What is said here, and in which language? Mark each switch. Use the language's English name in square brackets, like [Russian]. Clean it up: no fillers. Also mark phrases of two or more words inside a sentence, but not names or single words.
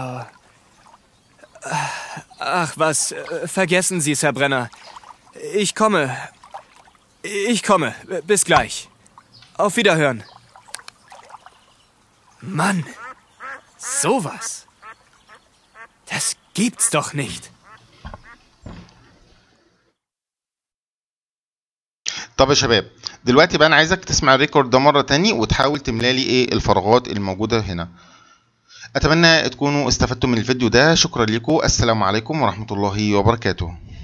[German] Ach was, vergessen Sie es, Herr Brenner. Ich komme. Bis gleich. Auf Wiederhören. Mann, sowas. Das gibt's doch nicht. [Arabic] طب يا شباب دلوقتي بقى انا عايزك تسمع الريكورد ده مره تاني وتحاول تملى لي ايه الفراغات الموجوده هنا. اتمنى تكونوا استفدتوا من الفيديو ده. شكرا لكم. السلام عليكم ورحمه الله وبركاته.